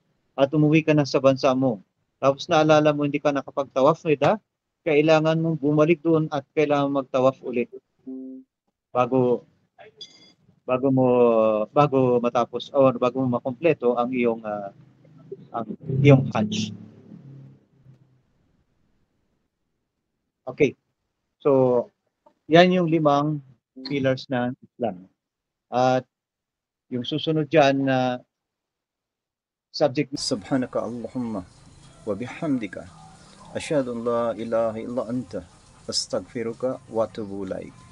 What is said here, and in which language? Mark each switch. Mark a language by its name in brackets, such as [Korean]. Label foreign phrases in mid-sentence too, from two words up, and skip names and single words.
[Filipino] At umuwi ka na sa bansa mo. Tapos naalala mo hindi ka nakapag- [Arabic] طواف الوداع, [Filipino] kailangan mong bumalik doon at kailangan magtawaf ulit bago matapos o bago mo makompleto ang iyong Hajj. Okay. So, yan yung 5 pillars ng Islam. At yung susunod dyan na subject, [Arabic] سبحانك اللهم وبحمدك أشهد أن لا إله إلا أنت أستغفرك وأتوب إليك.